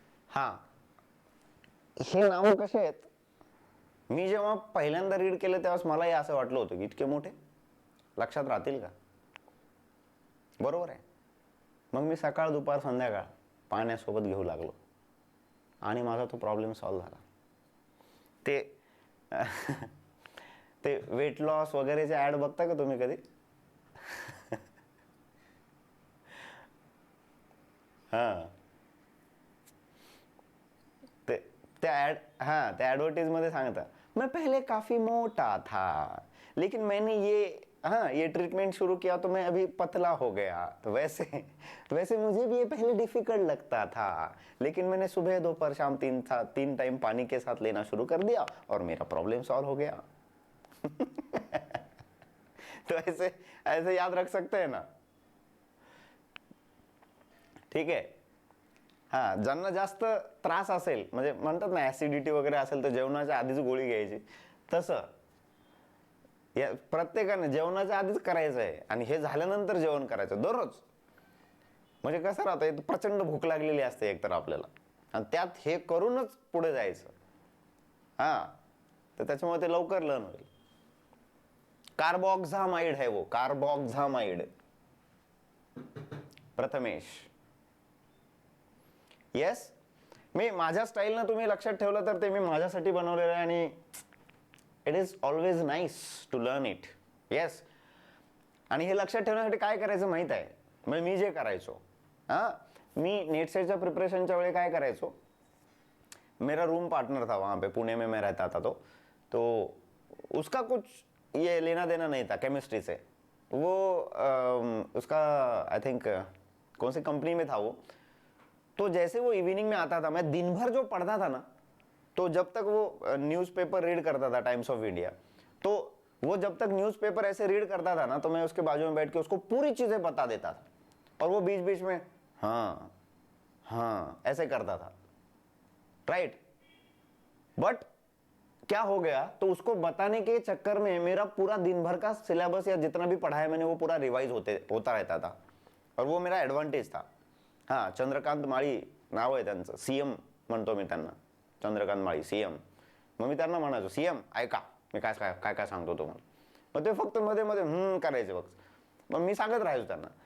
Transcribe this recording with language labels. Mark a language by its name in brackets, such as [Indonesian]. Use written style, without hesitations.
[Marathi] हाँ, हे नाव कसे आहेत, मी जेव्हा पहिल्यांदा रीड केले तेव्हा मलाही असं वाटलं होतं की इतके मोठे लक्षात राहतील का, बरोबर आहे। मग मी सकाळ दुपार संध्याकाळ पाण्यासोबत घेऊ लागलो आणि माझा तो प्रॉब्लेम सॉल्व्ह झाला। ते वेट लॉस वगैरेचे ऍड बघता का तुम्ही कधी? [Hindi] हाँ, [Marathi] त्या एडवर्टीज मध्ये सांगता, [Hindi] मैं पहले काफी मोटा था लेकिन मैंने ये ट्रीटमेंट शुरू किया तो मैं अभी पतला हो गया। तो वैसे मुझे भी ये पहले डिफिकल्ट लगता था लेकिन मैंने सुबह दोपहर शाम 3 टाइम पानी के साथ लेना शुरू कर दिया और मेरा प्रॉब्लम सॉल्व हो गया। तो ऐसे याद रख सकते हैं ना, ठीक है। [Marathi] हा, ज्यांना जास्त त्रास असेल, म्हणजे म्हणतात ना ऍसिडिटी वगैरे असेल तर जेवणाच्या आधीच गोळी घ्यायची, तसं या प्रत्येकाने जेवणाच्या आधीच करायचं आहे आणि हे झाल्यानंतर जेवण करायचं दररोज। म्हणजे कसं राहतं, प्रचंड भूक लागलेली असते एकतर आपल्याला आणि त्यात हे करूनच पुढे जायचं। हा, तर त्याच्यामुळे ते लवकर लर्न होईल। [Hindi] कार्बोक्सामाइड है वो, कार्बोक्सामाइड। [English] Prathamesh, yes, [Marathi] मी माझ्या स्टाईलनं तुम्ही लक्षात ठेवलं तर ते मी माझ्यासाठी बनवलेलं आहे आणि [English] It is always nice to learn it. [Marathi] Yes. आणि हे लक्षात ठेवण्यासाठी काय करायचं माहित आहे, म्हणजे मी जे करायचो, मी नेट सेटच्या प्रिपरेशनच्या वेळी काय करायचो, [Hindi] मेरा रूम पार्टनर था वहाँ पे, पुणे में मैं रहता था, तो उसका कुछ ये लेना देना नहीं था केमिस्ट्री से. वो उसका आई थिंक कौन सी कंपनी में था वो, तो जैसे वो इवनिंग में आता था, मैं दिन भर जो पढ़ता था ना, तो जब तक वो न्यूज़पेपर रीड करता था टाइम्स ऑफ इंडिया, तो वो जब तक न्यूज़पेपर ऐसे रीड करता था ना, तो मैं उसके बाजू में बैठ के उसको पूरी चीज़ें बता देता था, और वो बीच बीच में हाँ हाँ ऐसे करता था. राइट. बट क्या हो गया, तो उसको बताने के चक्कर में मेरा पूरा दिन भर का सिलेबस या जितना भी पढ़ा है मैंने वो पूरा रिवाइज होता रहता था, और वो मेरा एडवांटेज था. [Marathi] हाँ, चंद्रकांत माळी नाव आहे त्यांचं, सीएम म्हणतो मी त्यांना, चंद्रकांत माळी सीएम. मग मी त्यांना म्हणायचो, सीएम ऐका मी काय काय काय सांगतो तुम्हाला. मग ते फक्त मध्ये मध्ये करायचे बघ. मग मी सांगत राहायचो त्यांना.